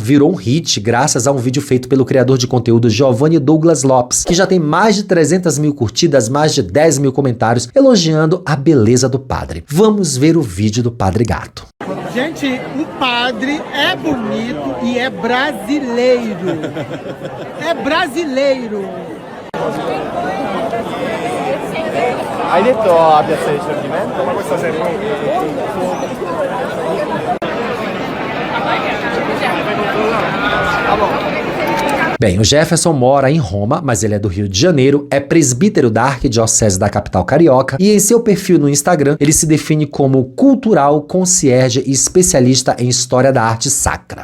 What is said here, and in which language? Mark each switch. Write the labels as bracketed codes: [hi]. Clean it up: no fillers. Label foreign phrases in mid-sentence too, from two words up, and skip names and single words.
[pt] Virou um hit graças a um vídeo feito pelo criador de conteúdo Giovanni Douglas Lopes, que já tem mais de 300 mil curtidas, mais de 10 mil comentários elogiando a beleza do padre. Vamos ver o vídeo do Padre Gato. Gente, o padre é bonito e é brasileiro. É brasileiro. [it] Hai detto a Piazza del Risorgimento? Ma questa serie [pt] Bem, o Jefferson mora em Roma, mas ele é do Rio de Janeiro, é presbítero da Arquidiocese da capital carioca e em seu perfil no Instagram ele se define como cultural, concierge e especialista em história da arte sacra.